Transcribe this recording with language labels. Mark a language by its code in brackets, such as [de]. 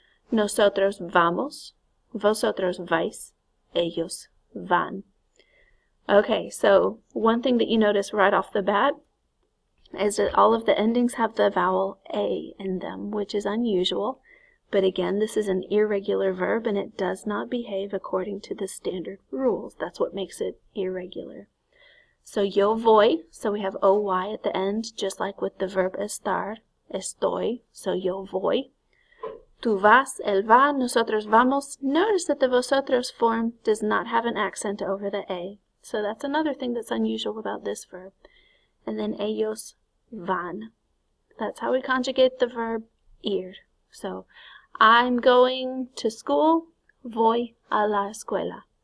[es] Nosotros vamos, vosotros vais, ellos van. [en] Okay, so one thing that you notice right off the bat is that all of the endings have the vowel A in them, which is unusual. But again, this is an irregular verb, and it does not behave according to the standard rules. That's what makes it irregular. So yo voy, so we have OY at the end, just like with the verb estar, estoy, so yo voy. [es] Tú vas, él va, nosotros vamos. [en] Notice that the vosotros form does not have an accent over the A. So that's another thing that's unusual about this verb. And then [es] ellos van. [en] That's how we conjugate the verb ir. So, I'm going to school, [es] voy a la escuela.